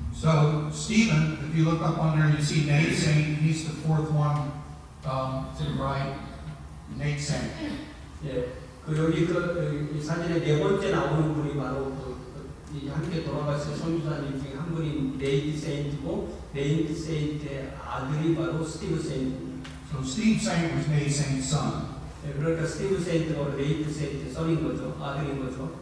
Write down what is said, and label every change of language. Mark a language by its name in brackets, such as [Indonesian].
[English] So Stephen, if you look up on there, you see Nate Saint. He's the 4th one to the right. Nate Saint. [Korean] 예, 여기 이 사진에 4번째 나오는 분이 바로 함께 돌아가신 선교사님 중에 한 분이 네이트 세인트고 네이트 세인트의 아들이 바로 스티브 세인트입니다. [English] So Steve Saint was Nate Saint's son. [Korean] 예, 그러니까 스티브 세인트가 네이트 세인트의 [English] son [Korean] 인 거죠, 아들인 거죠.